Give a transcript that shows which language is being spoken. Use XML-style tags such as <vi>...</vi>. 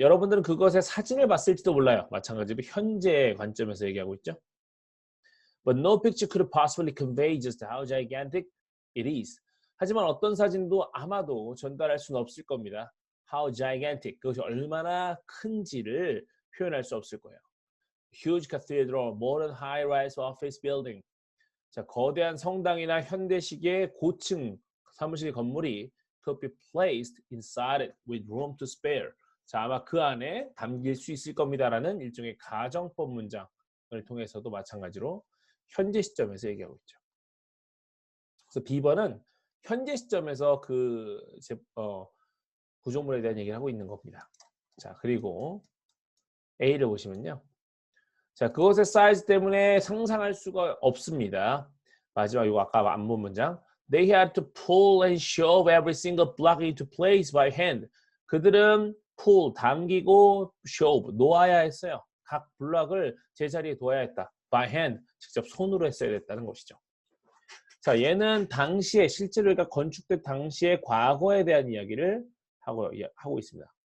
<ko>여러분들은 그것의 사진을 봤을지도 몰라요. 마찬가지로 현재 관점에서 얘기하고 있죠.</ko> <en>But no picture could possibly convey just how gigantic it is.</en> <ko>하지만 어떤 사진도 아마도 전달할 수는 없을 겁니다.</ko> <en>How gigantic.</en> <ko>그것이 얼마나 큰지를 표현할 수 없을 거예요.</ko> <en>Huge cathedral, modern high-rise office building.</en> <ko>자, 거대한 성당이나 현대식의 고층 사무실 건물이</ko> <en>could be placed inside it with room to spare.</en> <ko>자, 아마 그 안에 담길 수 있을 겁니다라는 일종의 가정법 문장을 통해서도 마찬가지로 현재 시점에서 얘기하고 있죠. 그래서 B번은 현재 시점에서 그 구조물에 대한 얘기를 하고 있는 겁니다. 자, 그리고 A를 보시면요. 자, 그것의 사이즈 때문에 상상할 수가 없습니다. 마지막 이거 아까 안 본 문장.</ko> <en>They had to pull and shove every single block into place by hand.</en> <ko>그들은 pull, 당기고 shove, 놓아야 했어요. 각 블럭을 제자리에 둬야 했다.</ko> <en>by hand,</en> <ko>직접 손으로 했어야 됐다는 것이죠. 자, 얘는 당시에 실제로 그러니까 건축된 당시의 과거에 대한 이야기를 하고 있습니다.</ko>